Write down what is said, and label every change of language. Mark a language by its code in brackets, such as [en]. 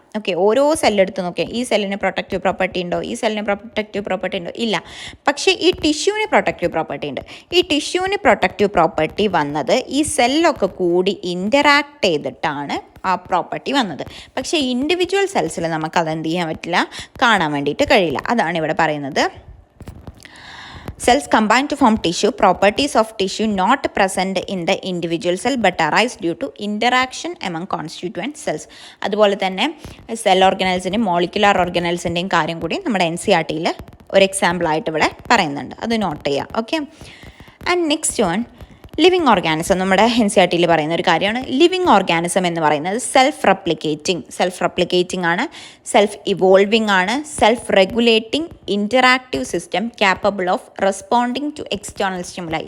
[ml] Okay, ഓരോ സെല്ലെടുത്ത് നോക്കിയാൽ ഈ സെല്ലിന് പ്രൊട്ടക്റ്റീവ് പ്രോപ്പർട്ടി ഉണ്ടോ, ഈ സെല്ലിന് പ്രൊട്ടക്റ്റീവ് പ്രോപ്പർട്ടി ഉണ്ടോ, ഇല്ല. പക്ഷേ ഈ ടിഷ്യൂവിന് പ്രൊട്ടക്റ്റീവ് പ്രോപ്പർട്ടി ഉണ്ട്. ഈ ടിഷ്യൂവിന് പ്രൊട്ടക്റ്റീവ് പ്രോപ്പർട്ടി വന്നത് ഈ സെല്ലൊക്കെ കൂടി ഇൻ്ററാക്ട് ചെയ്തിട്ടാണ് ആ പ്രോപ്പർട്ടി വന്നത്. പക്ഷേ ഇൻഡിവിജ്വൽ സെൽസിൽ നമുക്ക് അതെന്ത് ചെയ്യാൻ പറ്റില്ല, കാണാൻ വേണ്ടിയിട്ട് കഴിയില്ല. അതാണ് ഇവിടെ പറയുന്നത്, [en] cells combine to form tissue, properties of tissue not present in the individual cell but arise due to interaction among constituent cells. [ml] അതുപോലെ തന്നെ സെൽ ഓർഗനൽസിൻ്റെയും മോളിക്കുലാർ ഓർഗനൽസിൻ്റെയും കാര്യം കൂടി നമ്മുടെ NCERT-യിൽ ഒരു എക്സാമ്പിളായിട്ട് ഇവിടെ പറയുന്നുണ്ട്, അത് നോട്ട് ചെയ്യുക. [en] Okay, and next one living organism. [ml] നമ്മുടെ NCERT-യിൽ പറയുന്ന ഒരു കാര്യമാണ് ലിവിങ് ഓർഗാനിസം എന്ന് പറയുന്നത് സെൽഫ് റെപ്ലിക്കേറ്റിംഗ് ആണ്, സെൽഫ് ഇവോൾവിംഗ് ആണ്, [en] Self regulating interactive system capable of responding to external stimuli.